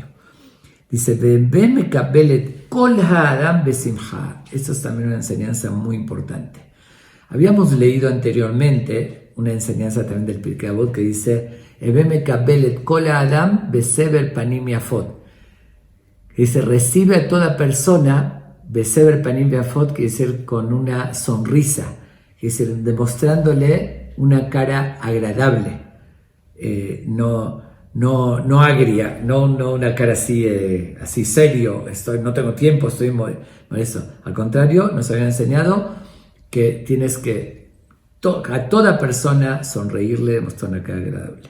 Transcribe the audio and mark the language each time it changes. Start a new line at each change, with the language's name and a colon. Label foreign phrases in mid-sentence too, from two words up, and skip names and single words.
Spanish: Dice, esto es también una enseñanza muy importante. Habíamos leído anteriormente una enseñanza también del Pirkei Avot que dice, dice, recibe a toda persona,
Hebrew: בסבר פנים יפות,
Spanish: quiere decir con una sonrisa, quiere decir demostrándole una cara agradable. No agria, no una cara así serio, no tengo tiempo, estoy molesto. Al contrario, nos habían enseñado que tienes que a toda persona sonreírle, mostrar una cara agradable.